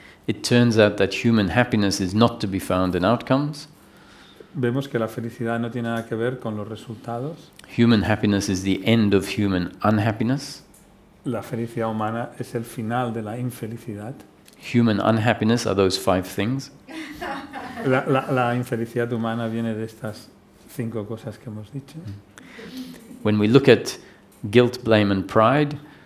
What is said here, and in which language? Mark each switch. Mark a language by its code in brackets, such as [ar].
[en] It turns out that human happiness is not to be found in outcomes. [es] Vemos que la felicidad no tiene nada que ver con los resultados. [en] Human happiness is the end of human unhappiness. [es] La felicidad humana es el final de la infelicidad. [en] Human unhappiness are those 5 things. [es] La infelicidad humana viene de estas 5 cosas que hemos dicho. [en] When we look at guilt, blame and pride,